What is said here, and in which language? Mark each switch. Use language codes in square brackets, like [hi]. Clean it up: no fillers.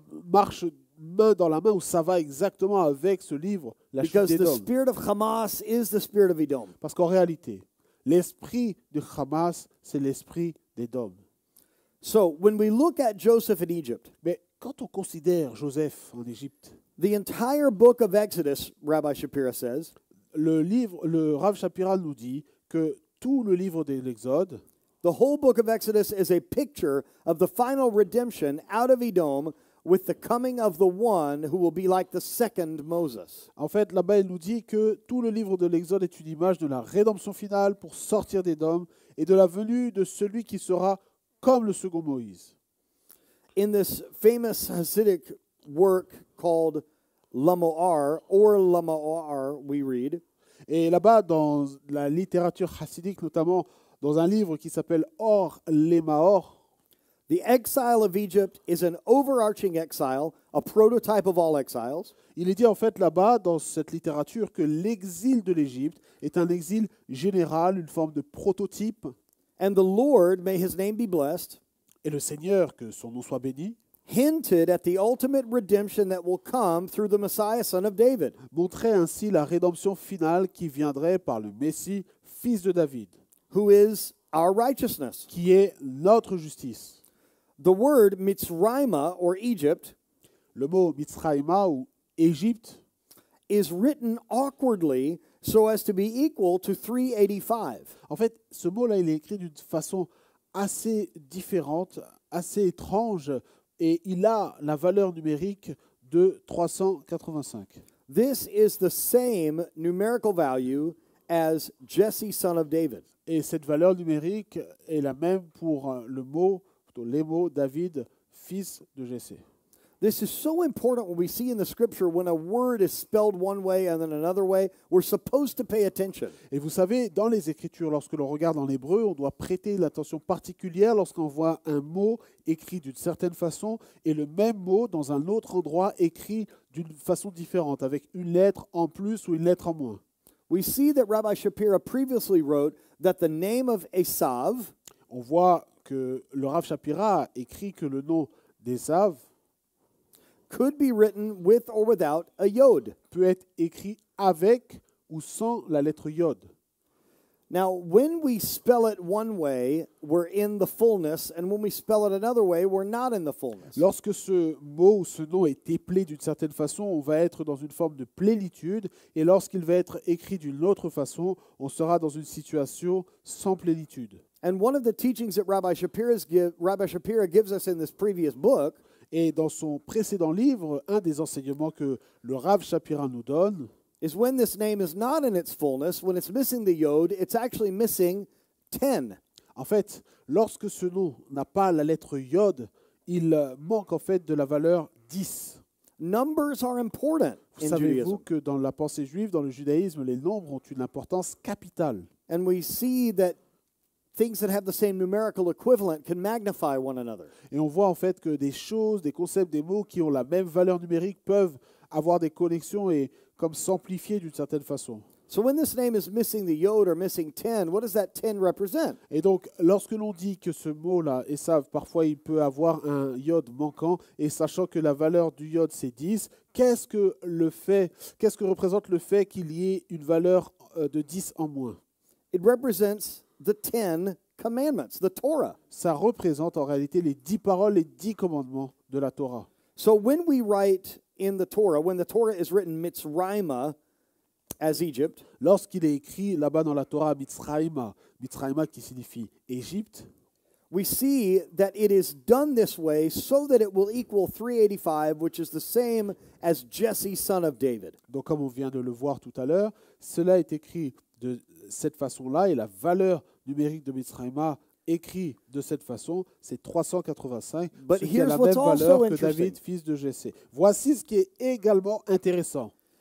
[fr] marche main dans la main, où ça va exactement avec ce livre, la chute [en] Because the [fr] d'Édom. [en] spirit of Hamas is the spirit of Edom. [fr] Parce qu'en réalité, l'esprit de Hamas, c'est l'esprit d'Édom. [en] So when we look at Joseph in Egypt, [fr] Mais quand on considère Joseph en Égypte, [en] the entire book of Exodus, Rabbi Shapira says, [fr] le Rav Shapira nous dit que tout le livre de l'Exode, [en] the whole book of Exodus is a picture of the final redemption out of Edom with the coming of the one who will be like the second Moses. [fr] en fait, là-bas, il nous dit que tout le livre de l'Exode est une image de la rédemption finale pour sortir d'Édom et de la venue de celui qui sera comme le second Moïse. [en] In this famous Hasidic work called Lamoar, we read, [fr] Et là-bas, dans la littérature chassidique, notamment dans un livre qui s'appelle Or Lemaor, [en] the exile of Egypt is an overarching exile, a prototype of all exiles. [fr] il est dit en fait là-bas, dans cette littérature, que l'exil de l'Égypte est un exil général, une forme de prototype. [en] And the Lord, may his name be blessed, [fr] Et le Seigneur, que son nom soit béni, [en] hinted at the ultimate redemption that will come through the Messiah, son of David. [fr] montrait ainsi la rédemption finale qui viendrait par le Messie, fils de David, [en] Who is our righteousness. [fr] qui est notre justice. [en] The word Mitzrayma, or Egypt, [fr] Le mot Mitzrayma ou Égypte [en] is written awkwardly so as to be equal to 385. [fr] En fait, ce mot-là, il est écrit d'une façon assez différente, assez étrange, et il a la valeur numérique de 385. [en] This is the same numerical value as Jesse, son of David. [fr] Et cette valeur numérique est la même pour le mot, plutôt les mots David, fils de Jessé. [en] This is so important when we see in the scripture when a word is spelled one way and then another way, we're supposed to pay attention. [fr] Et vous savez, dans les Écritures, lorsque l'on regarde en hébreu, on doit prêter l'attention particulière lorsqu'on voit un mot écrit d'une certaine façon et le même mot dans un autre endroit écrit d'une façon différente, avec une lettre en plus ou une lettre en moins. [en] We see that Rabbi Shapira previously wrote that the name of Esav [fr] On voit que le Rav Shapira a écrit que le nom d'Esav [en] could be written with or without a yod. [fr] peut être écrit avec ou sans la lettre Yod. [en] Now, when we spell it one way, we're in the fullness, and when we spell it another way, we're not in the fullness. [fr] Lorsque ce mot ou ce nom est éplé d'une certaine façon, on va être dans une forme de plénitude, et lorsqu'il va être écrit d'une autre façon, on sera dans une situation sans plénitude. [en] And one of the teachings that Rabbi Shapira gives us in this previous book [fr] Et dans son précédent livre, un des enseignements que le Rav Shapira nous donne, [en] is when this name is not in its fullness, when it's missing the yod, it's actually missing 10. [fr] en fait, lorsque ce nom n'a pas la lettre Yod, il manque en fait de la valeur 10. [en] Numbers are important in [fr] Savez-vous [en] Judaism. [fr] que dans la pensée juive, dans le judaïsme, les nombres ont une importance capitale. [en] And we see that things that have the same numerical equivalent can magnify one another. [fr] Et on voit en fait que des choses, des concepts, des mots qui ont la même valeur numérique peuvent avoir des connexions et comme s'amplifier d'une certaine façon. [en] So when this name is missing the yod or missing 10, what does that 10 represent? [fr] Et donc, lorsque l'on dit que ce mot-là, Esav, parfois il peut avoir un Yod manquant, et sachant que la valeur du Yod c'est 10, qu'est-ce que représente le fait qu'il y ait une valeur de 10 en moins? [en] It represents the 10 commandments, the Torah. [fr] Ça représente en réalité les 10 paroles, les 10 commandements de la Torah. [en] So when we write in the Torah, when the Torah is written Mitzrayma as Egypt, [fr] Lorsqu'il est écrit là-bas dans la Torah, Mitzrayma, Mitzrayma qui signifie Égypte, [en] we see that it is done this way so that it will equal 385, which is the same as Jesse, son of David. [fr] donc comme on vient de le voir tout à l'heure, cela est écrit de cette façon-là, et la valeur numérique de Mitzrayma écrit de cette façon, c'est 385, [en] But [fr] ce qui a la [en] here's what's also [fr] valeur que [en] interesting. [fr] David, fils de Jessé. Voici ce qui est également intéressant.